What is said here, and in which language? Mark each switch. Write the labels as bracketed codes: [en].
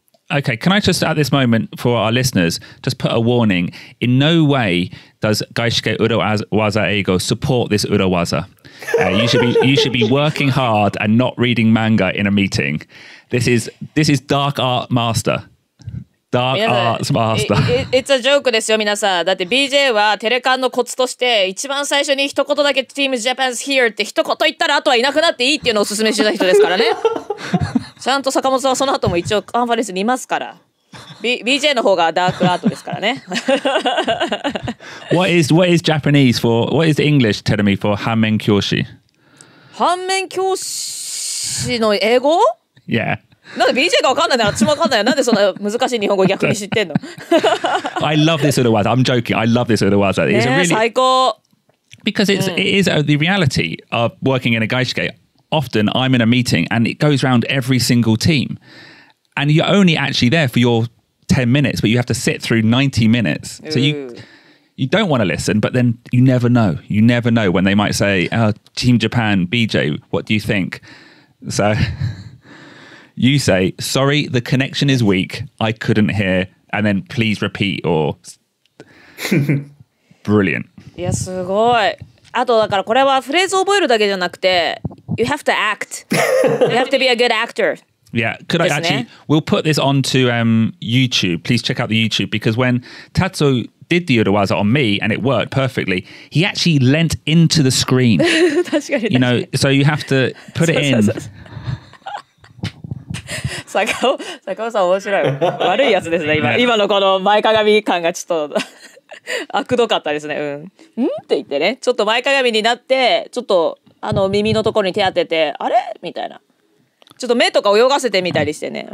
[en] Okay, can I just at this moment for our listeners just put a warning? In no way does Gaishike Urawaza Eigo support this Urawaza. You should be working hard and not reading manga in a meeting. This is dark art master. Dark arts master. It's a joke [ja] ですよ皆さん。だって BJ はテレカンのコツとして一番最初に一言だけ [en] Team Japan's here [ja] って一言言ったらあとはいなくなっていいっていうのをお勧めしてた人ですからね。ちゃんと坂本さんはその後も一応カンファレンスにいますから。BJ の方がダークアートですからね。 [en] What is Japanese for? What is English, Terumi, for 反面教師？ [ja] 反面教師の英語？ [en] Yeah. [ja] なんで BJ がわかんないなら私もわかんないよ。なんでそんな難しい日本語逆に知ってんの？ [en] I love this urawaza. I'm joking. I love this urawaza. It's a really [ja] 最高。 [en] Because it is the reality of working in a gaishike. Often I'm in a meeting and it goes around every single team. And you're only actually there for your 10 minutes, but you have to sit through 90 minutes. So you don't want to listen, but then you never know. You never know when they might say, oh, Team Japan, BJ, what do you think? So you say, sorry, the connection is weak. I couldn't hear. And then please repeat or... Brilliant. [ja] いや、すごい。あとだからこれはフレーズを覚えるだけじゃなくて [en] You have to act. You have to be a good actor. Yeah, could I actually... We'll put this onto YouTube. Please check out the YouTube because when Tatsuo did the urawaza on me and it worked perfectly, he actually leant into the screen. [ja] 確かに。 [en] You know, so you have to put it in. [ja] 坂尾さん面白い。悪いやつですね、今のこの前かがみ感がちょっと悪どかったですね。うんって言ってね、ちょっと前かがみになってちょっと耳のところに手当ててあれみたいな、ちょっと目とか泳がせてみたりしてね、